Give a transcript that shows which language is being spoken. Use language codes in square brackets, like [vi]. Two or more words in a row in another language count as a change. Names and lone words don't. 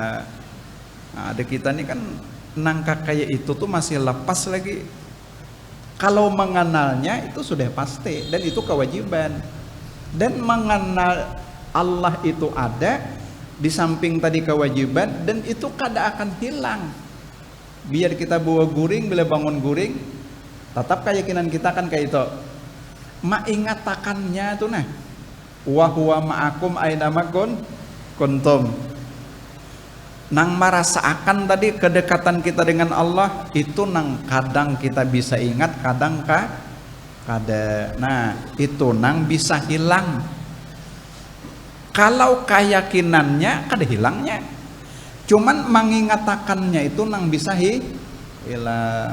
[bjn] Nah ada kita nih kan nangka kayak itu tuh masih lepas lagi. [id] Kalau mengenalnya itu sudah pasti dan itu kewajiban. Dan mengenal Allah itu ada di samping tadi kewajiban, [bjn] dan itu kada akan hilang. Biar kita bawa guring, bila bangun guring, tetap keyakinan kita kan kayak itu. Maingatakannya tuh nah, [ar] وهو معكم أينما كنتم. [bjn] Nang merasakan tadi kedekatan kita dengan Allah itu nang kadang kita bisa ingat, kadang kada. Nah itu nang bisa hilang. Kalau keyakinannya kada hilangnya, cuman mengingatakannya itu nang bisa hilang.